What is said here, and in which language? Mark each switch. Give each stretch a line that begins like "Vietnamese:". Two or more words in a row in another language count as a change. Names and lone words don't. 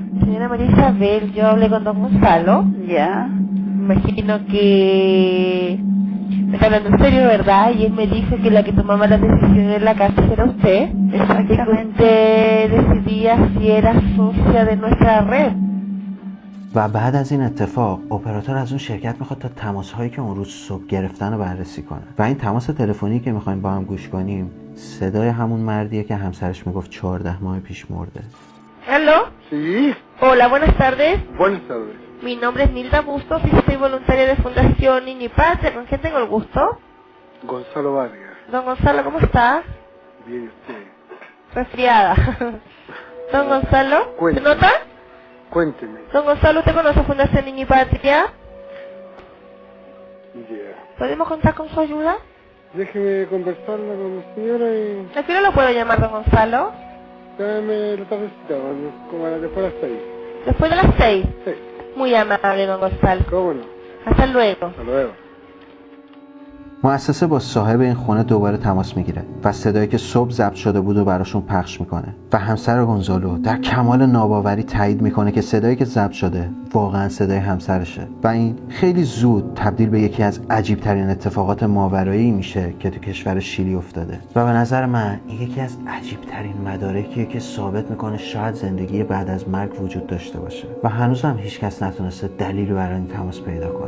Spanish: Señora María Isabel, yo hablé con Don Gonzalo. Ya. Imagino que me está hablando en serio, ¿verdad? Y él me dijo que la que tomaba las decisiones en la casa era usted. Exactamente. Y que usted decidía si era socia de nuestra red.
Persian: و بعد از این اتفاق اپراتور از اون شرکت میخواد تا تماس‌هایی که اون روز صبح گرفتن رو بررسی کنه و این تماس تلفنی که میخوایم با هم گوش کنیم صدای همون مردیه که همسرش میگفت 14 ماه پیش مرده.
Spanish: ¿Aló? Sí, Hola, buenas tardes. buenas tardes. Mi nombre es Mildra Bustos y soy voluntaria de Fundación Niño y Patria. ¿Con quién tengo el gusto? Gonzalo Vargas. Don Gonzalo, ¿cómo está? Bien usted. Resfriada. Don Gonzalo, ¿se Cuénteme. nota? Cuénteme. Don Gonzalo, ¿usted conoce Fundación Niño y Patria? Ya. ¿Podemos contar con su ayuda? Déjeme conversarla con la señora y ¿A qué hora lo puedo llamar, don Gonzalo? dame la tardecita, como a las después de las 6. Después de las 6. Sí, Muy amable, don Gonzalo. cómo no. Hasta luego. Hasta luego.
Persian: مؤسسه با صاحب این خونه دوباره تماس میگیره و صدایی که صبح ضبط شده بود و براشون پخش میکنه و همسر گونزالو در کمال ناباوری تایید میکنه که صدایی که ضبط شده واقعا صدای همسرشه و این خیلی زود تبدیل به یکی از عجیب ترین اتفاقات ماورایی میشه که تو کشور شیلی افتاده و به نظر من این یکی از عجیب ترین مدارکیه که ثابت میکنه شاید زندگی بعد از مرگ وجود داشته باشه و هنوز هم هیچکس نتونسته دلیلی برای این تماس پیدا کنه.